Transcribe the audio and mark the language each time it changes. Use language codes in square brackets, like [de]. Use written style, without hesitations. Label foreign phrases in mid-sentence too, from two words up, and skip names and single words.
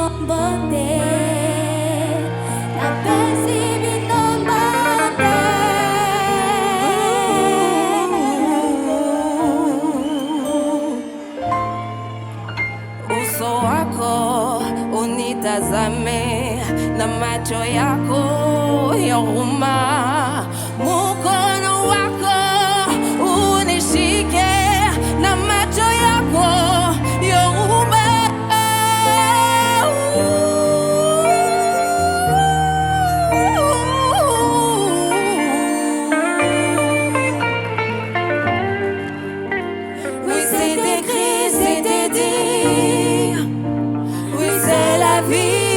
[ln] bote napesi bino bote [sw] uso wako unitazame na macho yako ya huruma mukono wako unishike na macho yako ya huruma [fr] oui c'est écrit, c'était dit oui c'est la vie.